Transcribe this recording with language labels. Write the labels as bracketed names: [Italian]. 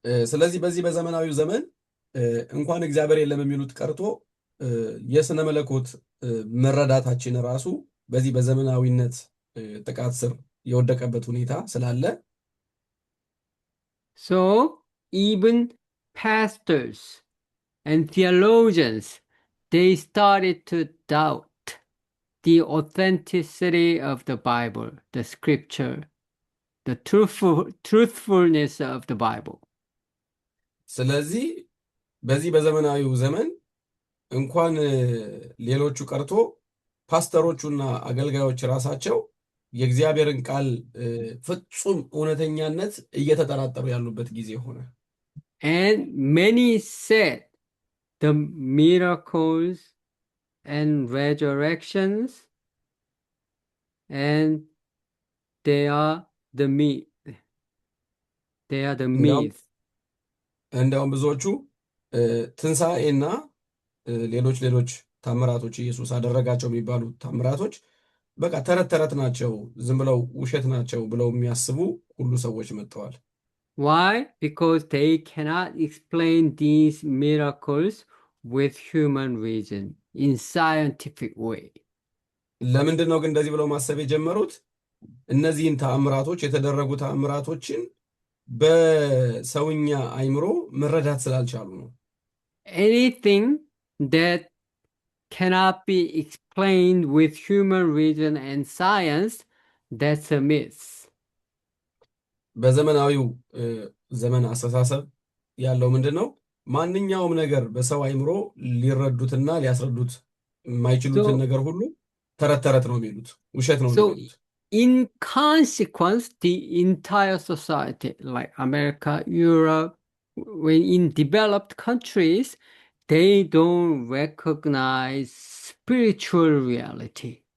[Amharic] ስለዚህ በዚህ በዘመናዊው ዘመን እንኳን እግዚአብሔር የለም የሚሉት ቀርቶ የስነ መለኮት መረዳታችን ራሱ በዚህ በዘመናዊነት ጥቃት ስር የወደቀበት ሁኔታ ስላለ [English] So even pastors and theologians, they started to doubt the authenticity of the Bible, the scripture, the truthfulness of the Bible. [Amharic] ስለዚህ በዚህ በዘመናዊው ዘመን እንኳን ሌሎቹ ቀርቶ ፓስተሮቹና አገልጋዮች ራሳቸው የእግዚአብሔርን ቃል ፍጹም እውነተኛነት እየተጠራጠሩ ያሉበት ጊዜ ሆነ። [English] And many said the miracles and resurrections and they are the myth. They are the [Amharic] እንዲያውም [English] myth. [Amharic] እንዲያውም ብዙዎቹ ትንሣኤና ሌሎች ታምራቶች ኢየሱስ አደረጋቸው የሚባሉ ታምራቶች በቃ ተረት ተረት ናቸው፣ ዝም ብለው ውሸት ናቸው ብለው የሚያስቡ ሁሉ ሰዎች መጥተዋል። [English] Why? Because they cannot explain these miracles with human reason in scientific way. [Amharic] ለምንድን ነው ግን እንደዚህ ብለው ማሰብ የጀመሩት? እነዚህን ተአምራቶች የተደረጉ ተአምራቶችን በሰውኛ አይምሮ መረዳት ስላልቻሉ ነው። [English] Anything that cannot be explained with human reason and science, that's a myth. [Amharic] በዘመናዊው ዘመን አስተሳሰብ ያለው ምንድን ነው? ማንኛውም ነገር በሰው አይምሮ ሊረዱትና ሊያስረዱት የማይችሉትን ነገር ሁሉ ተረት ተረት ነው የሚሉት፣ ውሸት ነው የሚሉት። [English] In consequence, the entire society, like America, Europe, when in developed countries, they don't recognize spiritual reality.